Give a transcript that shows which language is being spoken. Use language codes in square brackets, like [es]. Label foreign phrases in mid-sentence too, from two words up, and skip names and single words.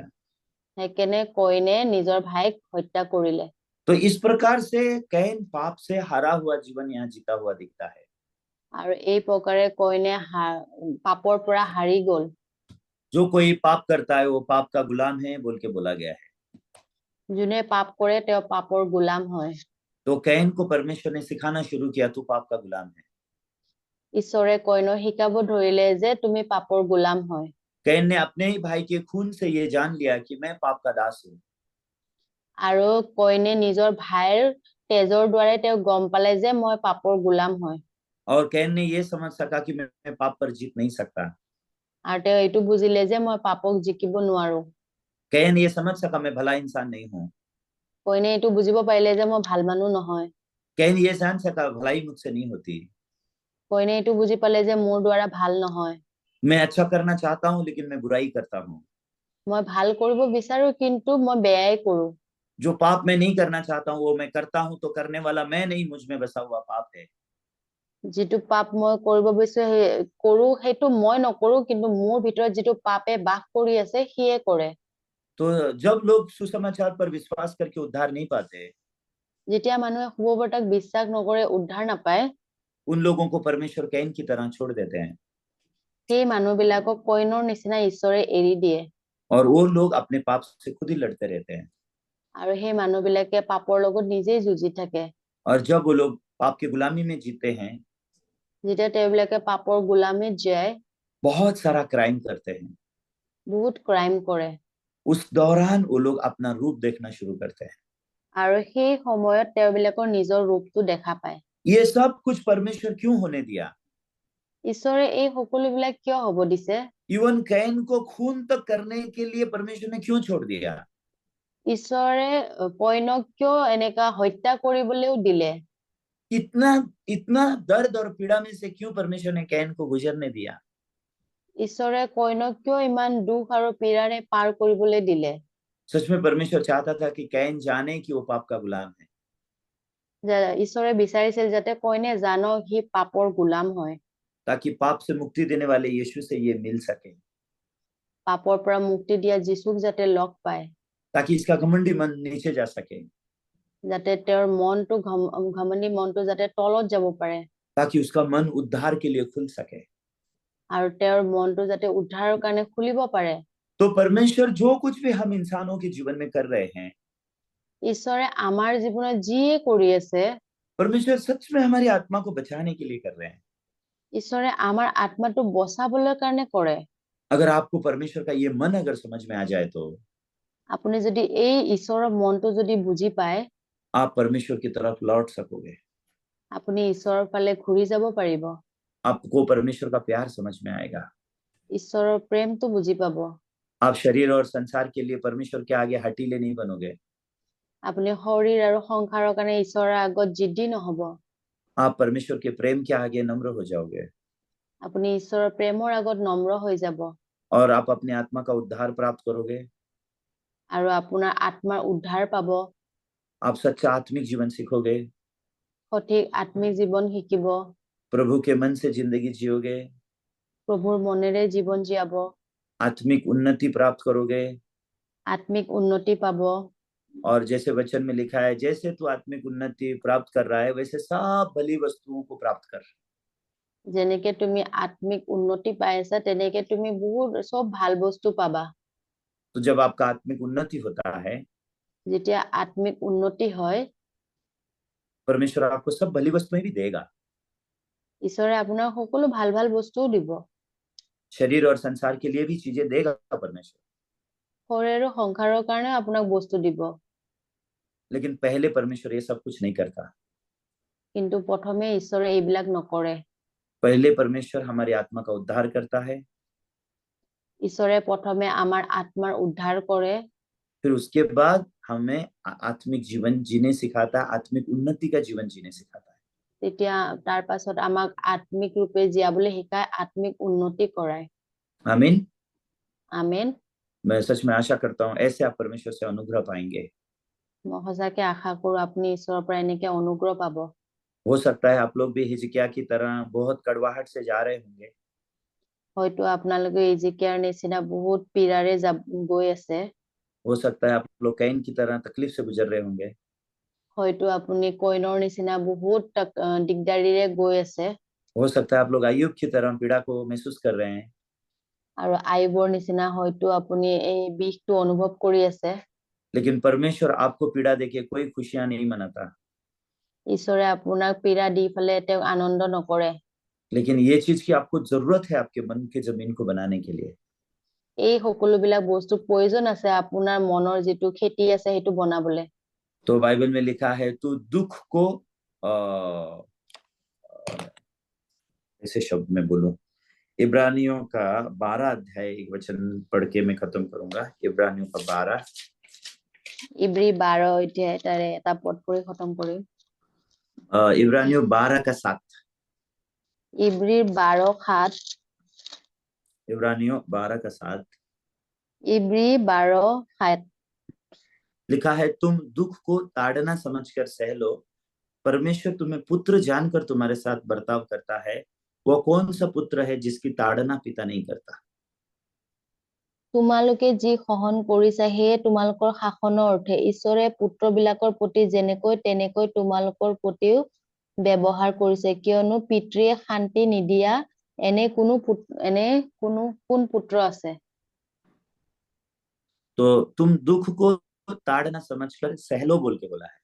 [as] সেইকাৰণে কইনে নিজৰ ভাইক হত্যা কৰিলে। [hi] तो इस प्रकार से कैन पाप से हारा हुआ जीवन यहाँ जीता हुआ दिखता है। [as] আৰু এই প্ৰকাৰে কইনে পাপৰ পৰা হাৰি গল। [hi] जो कोई पाप करता है वो पाप का गुलाम है बोल के बोला गया है। [as] যোনে পাপ কৰে তেওঁ পাপৰ গোলাম হয়। [hi] तो कैन को परमेश्वर ने सिखाना शुरू किया, तू पाप का गुलाम है। [as] ঈশ্বৰে কইনক শিকাব ধৰিলে যে তুমি পাপৰ গোলাম হয়। [hi] कैन ने अपने ही भाई के खून से ये जान लिया कि मैं पाप का दास हूँ। [as] আৰু কইনে নিজৰ ভাইৰ তেজৰ দ্বাৰা তেওঁ গম পালে যে মই পাপৰ গোলাম হয়। [hi] और कैन ने ये समझ सका कि मैं पाप पर जीत नहीं सकता। [as] আৰু তেওঁ এইটো বুজিলে যে মই পাপক জিকিব নোৱাৰো। [hi] कैन ये समझ सका मैं भला इंसान नहीं हूँ। [as] কইনে এইটো বুজিব পাৰিলে যে মই ভাল মানুহ নহয়। [hi] कैन ये जान सका भलाई मुझसे नहीं होती। [as] কইনে এইটো বুজি পালে যে মোৰ দ্বাৰা ভাল নহয়। [hi] मैं अच्छा करना चाहता हूँ लेकिन मैं बुराई करता हूँ। [as] মই ভাল কৰিব বিচাৰো কিন্তু মই বেয়াই কৰো। [hi] जो पाप मैं नहीं करना चाहता हूँ वो मैं करता हूँ, तो करने वाला मैं नहीं, मुझ में बसा हुआ पाप है। [as] যিটো পাপ মই কৰিব বিচাৰো কৰো সেইটো মই নকৰো, কিন্তু মোৰ ভিতৰত যিটো পাপে বাস কৰি আছে সিয়ে কৰে। [hi] तो जब लोग सुसमाचार पर विश्वास करके उद्धार नहीं पाते, [as] যেতিয়া মানুহে শুভবাৰ্তাক বিশ্বাস নকৰে উদ্ধাৰ নাপায়, [hi] उन लोगों को परमेश्वर कैन की तरह छोड़ देते हैं। [as] সেই মানুহবিলাকক কইনৰ নিচিনা ঈশ্বৰে এৰি দিয়ে। [hi] और वो लोग अपने पाप से खुद ही लड़ते रहते हैं। [as] আৰু সেই মানুহবিলাকে পাপৰ লগত নিজেই যুঁজি থাকে। [hi] और जब वो लोग पाप की गुलामी में जीते हैं, [as] যেতিয়া তেওঁবিলাকে পাপৰ গোলামীত যায়, [hi] बहुत सारा क्राइम करते हैं, [as] বহুত ক্ৰাইম কৰে। [hi] उस दौरान वो लोग अपना रूप देखना शुरू करते हैं। [as] আৰু সেই সময়ত তেওঁবিলাকৰ নিজৰ ৰূপটো দেখা পায়। [hi] ये सब कुछ परमेश्वर क्यों होने दिया? [as] ঈশ্বৰে এই সকলোবিলাক কিয় হ'ব দিছে? [hi] इवन कैन को खून तक करने के लिए परमेश्वर ने क्यों छोड़ दिया? [as] ঈশ্বৰে কইনক কিয় এনেকা হত্যা কৰিবলৈও দিলে? [hi] इतना इतना दर्द और पीड़ा में से क्यों परमेश्वर ने कैन को गुजरने दिया? [as] ঈশ্বৰে কইনক কিয় ইমান দুখ আৰু পীড়াৰে পাৰ কৰিবলৈ দিলে? [hi] सच में परमेश्वर चाहता था कि कैन जाने कि वो पाप का गुलाम है। [as] ঈশ্বৰে বিচাৰিছিল যাতে কইনে জানক সি পাপৰ গোলাম হয়। [hi] ताकि पाप से मुक्ति देने वाले यीशु से ये मिल सके। [as] পাপৰ পৰা মুক্তি দিয়া যীশুক যাতে লগ পায়। [hi] ताकि इसका घमंडी मन नीचे जा सके। [as] যাতে তেওঁৰ মনটো ঘমণ্ডি মনটো যাতে তলত যাব পাৰে। [hi] ताकि उसका मन उद्धार के लिए खुल सके। [as] আৰু তেওঁৰ মনটো যাতে উদ্ধাৰৰ কাৰণে খুলিব পাৰে। [hi] तो परमेश्वर जो कुछ भी हम इंसानों के जीवन में कर रहे हैं, [as] ঈশ্বৰে আমাৰ জীৱনত যিয়ে কৰি আছে, [hi] परमेश्वर सच में हमारी आत्मा को बचाने के लिए कर रहे हैं। [as] ঈশ্বৰে আমাৰ আত্মাটো বচাবলৈ কাৰণে কৰে। [hi] अगर आपको परमेश्वर का ये मन अगर समझ में आ जाए तो [as] আপুনি যদি এই ঈশ্বৰৰ মনটো যদি বুজি পায়, [hi] आप परमेश्वर की तरफ लौट सकोगे। [as] আপুনি ঈশ্বৰৰ ফালে ঘূৰি যাব পাৰিব। [hi] आपको परमेश्वर का प्यार समझ में आएगा। [as] ঈশ্বৰৰ প্ৰেমটো বুজি পাব। [hi] आप शरीर और संसार के लिए परमेश्वर के आगे हठीले नहीं बनोगे। [as] আপুনি শৰীৰ আৰু সংসাৰৰ কাৰণে ঈশ্বৰৰ আগত জিদ্দি নহব। [hi] आप परमेश्वर के प्रेम के आगे नम्र हो जाओगे। [as] আপুনি ঈশ্বৰৰ প্ৰেমৰ আগত নম্ৰ হৈ যাব। [hi] और आप अपनी आत्मा का उद्धार प्राप्त करोगे। [as] আৰু আপোনাৰ আত্মাৰ উদ্ধাৰ পাব। [hi] आप सच्चा आत्मिक जीवन सीखोगे। [as] সঠিক আত্মিক জীৱন শিকিব। [hi] प्रभु के मन से जिंदगी जियोगे। [as] প্ৰভুৰ মনেৰে জীৱন জীয়াব। [hi] आत्मिक उन्नति प्राप्त करोगे। [as] আত্মিক উন্নতি পাব। [hi] और जैसे वचन में लिखा है, जैसे तू आत्मिक उन्नति प्राप्त कर रहा है वैसे सब भली वस्तुओं को प्राप्त कर। [as] যেনেকে তুমি আত্মিক উন্নতি পাই আছা তেনেকে তুমি বহুত সব ভাল বস্তু পাবা। [hi] तो जब आपका आत्मिक उन्नति होता है, [as] যেতিয়া আত্মিক উন্নতি হয়, [hi] परमेश्वर आपको सब भली वस्तुएं भी देगा। [as] ঈশ্বৰে আপোনাক সকলো ভাল ভাল বস্তুও দিব। [hi] शरीर और संसार के लिए भी चीजें देगा परमेश्वर। [as] শৰীৰ আৰু সংসাৰৰ কাৰণে আপোনাক বস্তু দিব। [hi] लेकिन पहले परमेश्वर ये सब कुछ नहीं करता। [as] কিন্তু প্ৰথমে ঈশ্বৰে এইবিলাক নকৰে। [hi] पहले परमेश्वर हमारी आत्मा का उद्धार करता है। [as] ঈশ্বৰে প্ৰথমে আমাৰ আত্মাৰ উদ্ধাৰ কৰে। [hi] फिर उसके बाद हमें आत्मिक जीवन जीने सिखाता है, आत्मिक उन्नति का जीवन जीने सिखाता है। [as] তেতিয়া তাৰ পাছত আমাক আত্মিক ৰূপে জীয়াবলৈ শিকায়, আত্মিক উন্নতি কৰায়। [hi] आमीन। [as] আমেন। [hi] मैं सच में आशा करता हूँ ऐसे आप परमेश्वर से अनुग्रह पाएंगे। [as] মই সঁচাকে আশা কৰো আপুনি ঈশ্বৰৰ পৰা এনেকে অনুগ্ৰহ পাব। [hi] हो सकता है आप लोग भी हिजकिया की तरह बहुत कड़वाहट से जा रहे होंगे। [as] হয়তো আপোনালোকে ইজিকিয়াৰ নিচিনা বহুত পীড়াৰে গৈ আছে। [hi] हो सकता है आप लोग कैन की तरह तकलीफ से गुजर रहे होंगे। [as] হয়তো আপুনি কইনৰ নিচিনা বহুত দিগদাৰীৰে গৈ আছে। [hi] हो सकता है आप लोग अय्यूब की तरह पीड़ा को महसूस कर रहे हैं। [as] আৰু আইবৰ নিচিনা হয়তো আপুনি এই বিষটো অনুভৱ কৰি আছে। [hi] लेकिन परमेश्वर आपको पीड़ा देके कोई खुशियां नहीं मनाता। [as] ঈশ্বৰে আপোনাক পীড়া দি পেলাই তেওঁক আনন্দ নকৰে। [hi] लेकिन ये चीज की आपको जरूरत है आपके मन की जमीन को बनाने के लिए। [as] এই সকলোবিলাক বস্তু प्रयोजन আছে আপোনাৰ মনৰ যিটো খেতি আছে সেইটো বনাবলে। [hi] तो बाइबल में लिखा है तू दुख को ऐसे शब्द में बोलूं, इब्रानियों का 12 अध्याय एक वचन पढ़ के मैं खत्म करूंगा। इब्रानियों का 12 [as] ইব্ৰী 12 অধ্যায় তাৰে এটা পদ পঢ়ি খতম কৰিম। [hi] इब्रानियों 12 का 7। [as] ইব্ৰীৰ 12:7। [hi] इब्रानियों 12 का 7 [as] ইব্ৰী 12:7 [hi] लिखा है तुम दुख को ताड़ना समझकर सह लो, परमेश्वर तुम्हें पुत्र जानकर तुम्हारे साथ बर्ताव करता है। वो कौन सा पुत्र है जिसकी ताड़ना पिता नहीं करता। [as] তোমালোকে যি সহন কৰিছা সেয়ে তোমালোকৰ শাসনৰ অৰ্থে ঈশ্বৰে পুত্ৰবিলাকৰ প্ৰতি যেনেকৈ তেনেকৈ তোমালোকৰ প্ৰতিও ব্যৱহাৰ কৰিছে, কিয়নো পিতৃয়ে শান্তি নিদিয়া এনে কোন পুত্ৰ আছে। [hi] तो तुम दुख को ताड़ना समझकर सह लो बोल के बोला है।